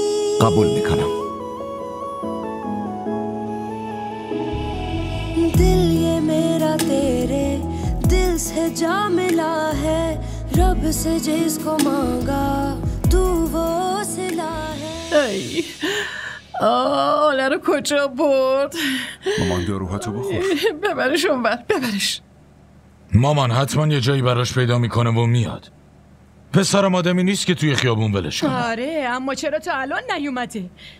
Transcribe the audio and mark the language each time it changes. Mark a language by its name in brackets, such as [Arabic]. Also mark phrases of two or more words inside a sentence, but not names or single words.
[Persian] قبول میکنم. [Hindi] दिल ये मेरा तेरे दिल से जा मिला है रब से जिसको मांगा तू वो सिला है. [Persian] ای آله رو کجا برد؟ مامان داروهاتو بخور. ببرش اونور، ببرش. مامان حتما یه جایی براش پیدا میکنه و میاد. پسرم آدمی نیست که توی خیابون ولش کنه. آره اما چرا تا الان نیومده؟